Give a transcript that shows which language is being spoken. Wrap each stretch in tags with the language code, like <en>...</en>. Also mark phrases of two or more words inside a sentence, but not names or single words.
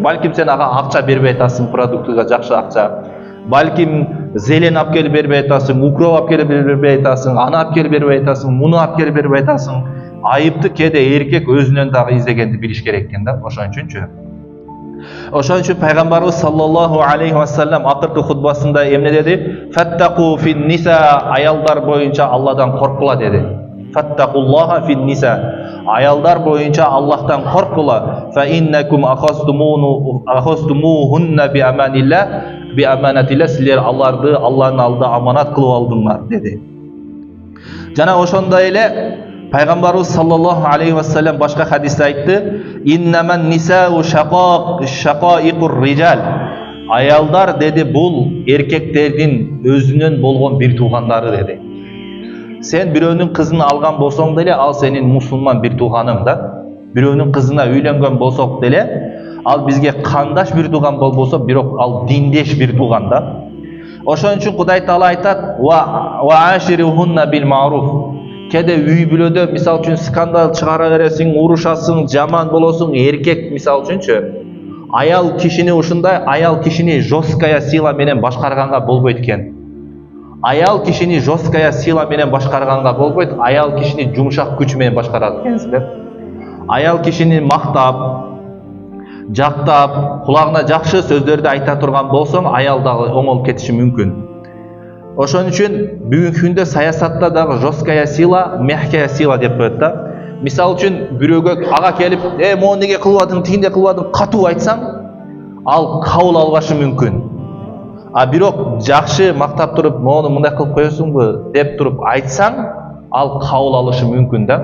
<ky>Балким сен ага акча бербей атасың, продуктыга жакшы акча. Балким зелен алып келип бербей атасың, укроп алып келип бербей атасың, аны алып келип бербей атасың, муну алып келип бербей атасың. Айыпты кээде эркек өзүнөн дагы издегенди билиш керек экен да, ошон үчүнчү. Ошон үчүн пайгамбарыбыз</ky> <ar>صلى الله عليه وسلم</ar> <ky>акыркы хутбасында эмне деди?</ky> <ar>فاتقوا في النساء,</ar> <ky>аялдар боюнча Алладан коркула деди.</ky> <ar>فاتقوا الله في النساء,</ar> <ky>аялдар боюнча Аллахтан коркула.</ky> <ar>فإنكم أخذتموهن بأمان الله، بأمانة الله,</ar> <ky>силер аларды Алланын алдында аманат кылып алдыңар деди. Жана ошондой эле пайгамбарыбыз</ky> <ar>صلى الله عليه وسلم</ar> <ky>башка хадисте айтты:</ky> <ar>"إنما النساء شقائق الرجال."</ar> <ky>Аялдар деди, бул эркектердин өзүнөн болгон бир туугандары деди. Сен бирөөнүн кызын алган болсоң деле, ал сенин мусулман бир тууганың да. Бирөөнүн кызына үйлөнгөн болсок деле, ал бизге кандаш бир тууган болбосо, бирок ал диндеш бир тууган да. Ошон үчүн Кудай Таала айтат:</ky> <ar>"وعاشروهن بالمعروف."</ar> <ky>Кээде үй бүлөдө мисалы үчүн скандал чыгара бересиң, урушасың, жаман болосуң, эркек мисалы үчүнчү. Аял кишини ушундай, аял кишини</ky> <ru>жесткая сила</ru> <ky>менен башкарганга болбойт экен. Аял кишини</ky> <ru>жесткая сила</ru> <ky>менен башкарганга болбойт, аял кишини жумшак күч менен башкарат экенсиңер. Аял кишини мактап, жактап, кулагына жакшы сөздөрдү айта турган болсоң, аял дагы оңолуп кетиши мүмкүн. Ошон үчүн бүгүнкү күндө саясатта дагы</ky> <ru>жесткая сила, мягкая сила</ru> <ky>деп коет да. Мисалы үчүн бирөөгө ага келип, мону неге кылбадың, тигинде кылбадың, катуу айтсаң, ал кабыл албашы мүмкүн. А бирок жакшы мактап туруп, "Мону мындай кылып коесуңбу?" деп туруп айтсаң, ал кабыл алышы мүмкүн да.</ky>